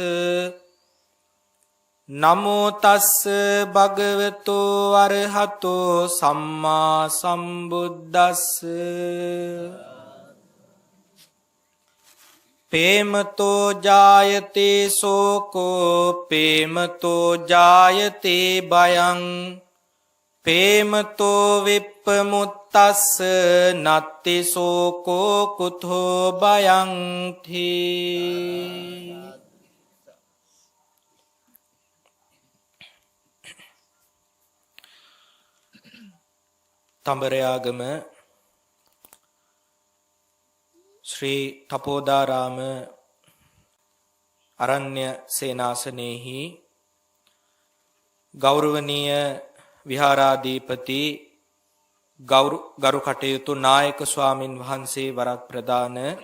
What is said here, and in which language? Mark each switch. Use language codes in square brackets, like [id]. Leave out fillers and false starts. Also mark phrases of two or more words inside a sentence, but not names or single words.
[pi] නමෝ තස්ස භගවතෝ අරහතෝ සම්මා සම්බුද්දස්ස පේමතෝ ජායතේ සෝකෝ පේමතෝ ජායතේ භයං පේමතෝ විප්පමුත්තස්ස නත්ති සෝකෝ කුතෝ භයං ථී [si] තඹරයාගම ශ්‍රී තපෝදාරාම අරණ්‍ය සේනාසනේහි ගෞරවනීය විහාරාධිපති ගරු කටයුතු නායක ස්වාමින් වහන්සේ වරක් ප්‍රදාන